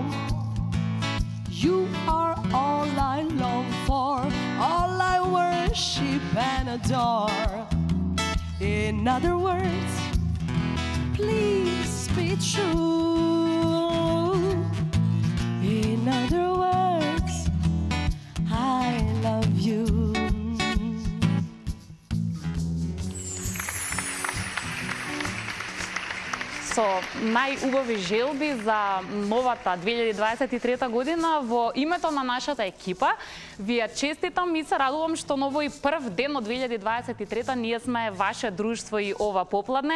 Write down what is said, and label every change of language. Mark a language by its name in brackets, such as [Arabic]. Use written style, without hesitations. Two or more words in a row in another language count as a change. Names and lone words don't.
[English] You are all I long for, all I worship and adore. In other words, please be true. In other words, I love you. [Macedonian] Со најубави желби за новата 2023 година во името на нашата екипа ви ја честитам и се радувам што на овој прв ден од 2023 ние сме ваше друштво и ова попладне.